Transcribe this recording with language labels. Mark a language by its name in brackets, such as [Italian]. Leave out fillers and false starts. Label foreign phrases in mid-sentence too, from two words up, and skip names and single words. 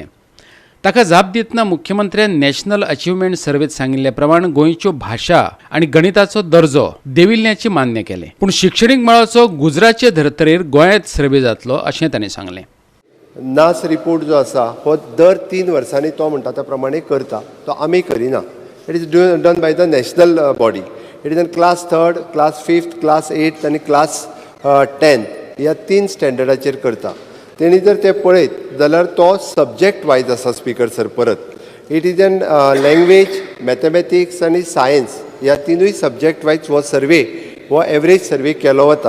[Konkani] ताका जाप दितना मुख्यमंत्र्यान नॅशनल अचिव्हमेंट सर्वेत सांगिल्ले प्रमाण गोंयच्यो भाशा आनी गणिताचो दर्जो देविल्ल्याचें मान्य केलें. पूण शिक्षणीक मळाचो गुजरातचे धर्तरेर गोंयांत सर्वे जातलो अशें तांणी सांगलें. नास रिपोर्ट जो आसा हो दर 3 वर्सांनी तो म्हणटा त्या प्रमाणे करता. तो आमी करिना. [English] It is done by the National Body. It is in class 3rd, class 5th, class 8th [Konkani] आनी क्लास 10th ह्या 3 स्टँडर्डाचेर करता. तेणी जर ते पळयत जाल्यार तो [English] subject wise [Konkani] आसा [English] speaker sir [Konkani] परत. [English] It is in language, mathematics [Konkani] आनी सायन्स ह्या 3य [English] subject wise [Konkani] हो सर्वे, हो [English] average survey [Konkani] केलो वता.